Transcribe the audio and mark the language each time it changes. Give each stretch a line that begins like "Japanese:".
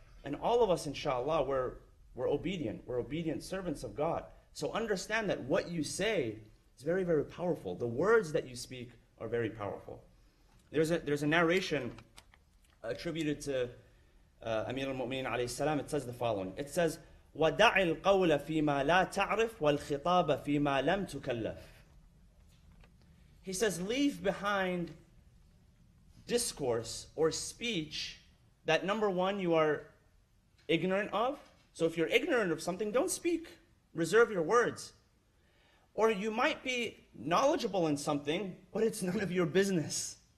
English: And all of us, inshallah, we're obedient. We're obedient servants of God. So understand that what you say is very, very powerful. The words that you speak are very powerful. There's a narration attributed to Amir al-Mu'mineen alayhi salam. It says the following. It says,
Arabic: وَدَعِ الْقَوْلَ فِي مَا لَا تَعْرِفْ وَالْخِطَابَ فِي مَا لَمْ تُكَلَّفْ.
English: He says, leave behind discourse or speech that, number one, you are ignorant of. So if you're ignorant of something, don't speak. Reserve your words. Or you might be knowledgeable in something, but it's none of your business.